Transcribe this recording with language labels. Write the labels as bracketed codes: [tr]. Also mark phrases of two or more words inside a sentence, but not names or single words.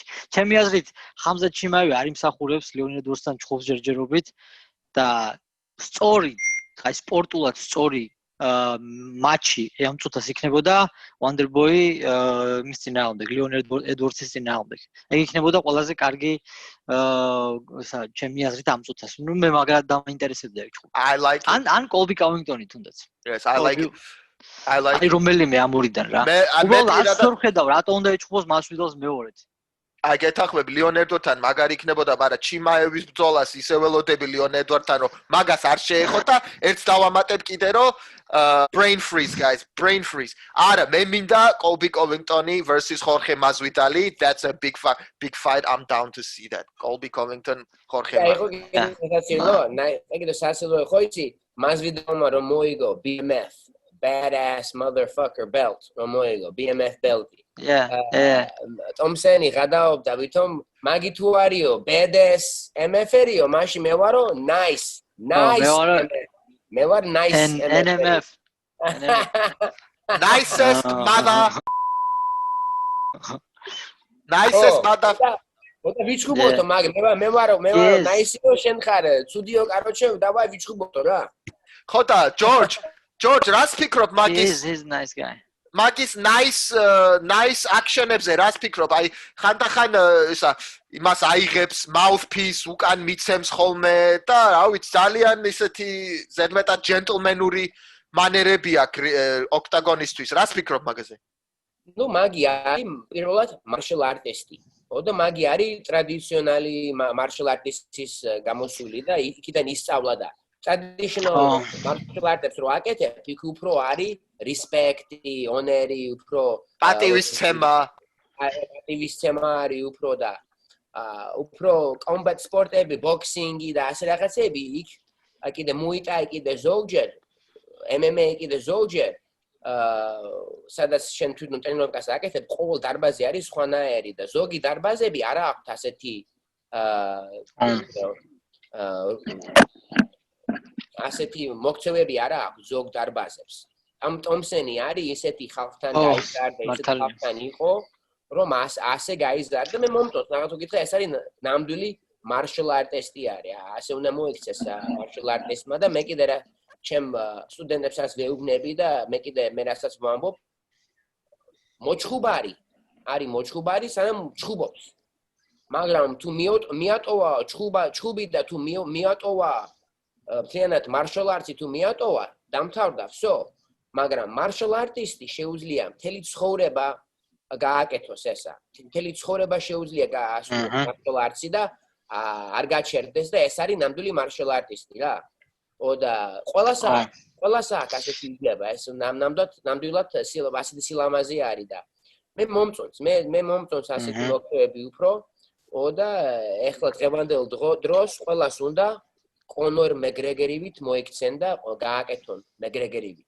[ka] ჩემი აზრით, ხამზად ჩიმაევი არ იმსახურებს ლეონიდ ედვარდსთან ჩხუბს ჯერჯერობით და სწორი, აი სპორტულად სწორი მატჩი ამ წუთას იქნებოდა Wonderboy მის წინააღმდეგ, ლეონიდ ედვარდსის წინააღმდეგ. ეგ იქნებოდა ყველაზე კარგი ჩემი აზრით ამ წუთას. ნუ მე მაგრად დამაინტერესებდა ეგ ჩხუბი. [en] I like it. [ka] ან კოლბი კავინგტონი თუნდაც. [en] Yes, I like it. [ka] აი რომელიმე ამურიდან რა. უბრალოდ არ ხედავ რატო უნდა ეჭხოს მას ვიდოს მეორედ. აი გეთახმები ლეონედორთან მაგარი იქნებოდა, მაგრამ ჩიმაევის ბრძოლას ისე ველოდები ლეონედორთან, რომ მაგას არ შეეხო და ერთს დავამატებ კიდე რომ [en] brain freeze guys, brain freeze. [ka] არა, მე მინდა კოლბი კოვინგტონი versus Jorge Masvidal. [en] That's a big fight. I'm down to see that. Colby Covington, Jorge Masvidal. [ka] ეგ სასილო ხო იცი, Masvidalმა რომ მოიგო [en] BMF badass motherfucker belt [ka] რომ მოიგო [en] BMF belt-ი. Yeah. [ka] Thompson-ი გადაობდა ვითომ მაგი თუ არიო [en] badass MF-ერიო, [ka] მაშინ მე ვარო nice. მე ვარ nice [en] NMF. Nicest mother. Nicest mother. [ka] ოდა ვიჩხუბოთო მაგ მე ვარო nice-იო შენ ხარ ცუდიო კაროჩე დავაი ვიჩხუბოთო რა. ხო და George, რას ფიქრობ მაგის? [en] He's nice guy. [ka] მაგის [en] nice action-ებზე [ka] რას ფიქრობ? აი ხანდახან ისა იმას აიღებს mouthpiece უკან მიცემს ხოლმე და რა ვიცი ძალიან ისეთი ზედმეტად gentleman-ური მანერები აქვს ოქტაგონისტვის. რას ფიქრობ მაგაზე? ნუ მაგი არის პირველად [en] martial artist-ი. [ka] ოდა მაგი არის ტრადიციონალი [en] martial artist-ის [ka] გამოსული და იქიდან ისწავლა და [en] traditional martial arts-ს [ka] რო აკეთებ, იქ უფრო არის respect-ი, honor-ი, უფრო პატივისცემა არის უფრო და უფრო [en] combat sport-ები, [ka] boxing-ი და ასე რაღაცები იქ კიდე muay thai კიდე ზოგჯერ MMA კიდე ზოგჯერ სადაც შენ თვითონ ტრენირებას აკეთებ, ყოველ დარბაზი არის სხვანაირი და ზოგი დარბაზები არ აქვთ ასეთი ასეთი მოქცევები არ აქვს ზოგ დარბაზებს. ამ Thompson-ი არის ისეთი ხალხთან გაიზარდა, ისეთი ხალხთან იყო, რომ ასე გაიზარდა. მე მომწონს, რაღაც უკითხე, ეს არის ნამდვილი [en] martial artist-ი [ka] არის. ასე უნდა მოიქცეს [en] martial artist-მა [ka] და მე კიდე რა ჩემ სტუდენტებსაც ვეუბნები და მე რასაც ვამბობ, მოჩხუბარი, არის მოჩხუბარი, სანამ ჩხუბობს. მაგრამ თუ მიატოვა ჩხუბი და თუ მიატოვა მთლიანად [en] martial arts-ი [ka] თუ მიატოვა, დამთავრდა, всё. მაგრამ [en] martial artist-ი [ka] შეუძლია მთელი ცხოვრება გააკეთოს ესა. მთელი ცხოვრება შეუძლია გაასრულოს [en] martial arts-ი [ka] და არ გაჩერდეს და ეს არის ნამდვილი [en] martial artist-ი [ka] რა. ოდა ყველას აქვს ასეთი იდეა, ეს ნამდვილად ასეთი სილამაზე არის და მე მომწონს ასეთი მოქმედებები უფრო. ოდა ეხლა დღევანდელ დროს ყველას უნდა კონორ მეგრეგერივით მოიქცენ და გააკეთონ მეგრეგერივით.